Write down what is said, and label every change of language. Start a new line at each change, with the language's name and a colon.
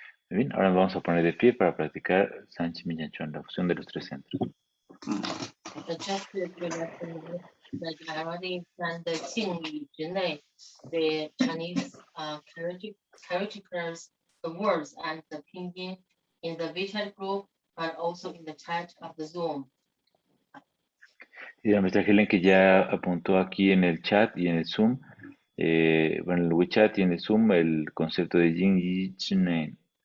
Spanish: Muy bien, ahora vamos a poner de pie para practicar Sanxin Binjiang Zhong, la fusión de los tres centros.
English: Just to let you know that I already done the Jing Yu ZhiNeng, the Chinese characters, the words and the pinyin in the WeChat group, but also in the chat of the Zoom.
Spanish: Y la maestra Helen que ya apuntó aquí en el chat y en el Zoom, bueno, en el WeChat y en el Zoom, el concepto de Jing Yi ZhiNeng.